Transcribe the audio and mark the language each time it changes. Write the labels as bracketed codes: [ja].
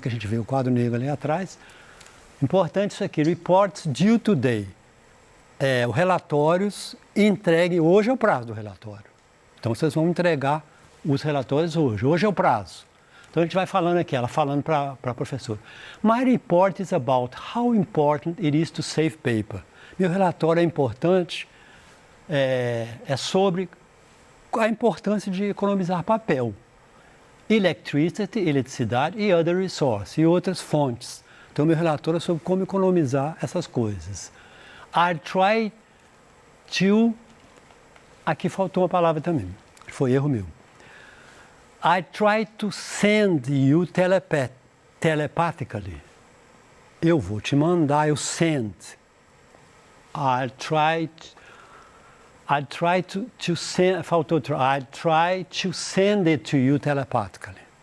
[pt] Que a gente vê o quadro negro ali atrás. Importante isso aqui, [en] reports due today. [pt] Os relatórios entregue, hoje é o prazo do relatório. Então, vocês vão entregar os relatórios hoje. Hoje é o prazo. Então, a gente vai falando aqui, ela falando para a professora. [en] My report is about how important it is to save paper. [pt] Meu relatório é importante, é sobre a importância de economizar papel. [en] Electricity, [pt] eletricidade e [en] other resources, [pt] e outras fontes. Então, meu relatório é sobre como economizar essas coisas. [en] I try to... [pt] Aqui faltou uma palavra também, foi erro meu. [en] I try to send you telepathically. [pt] Eu vou te mandar, eu send. [en] I try I try to send, [pt] faltou, [en] I try to send it to you telepathically.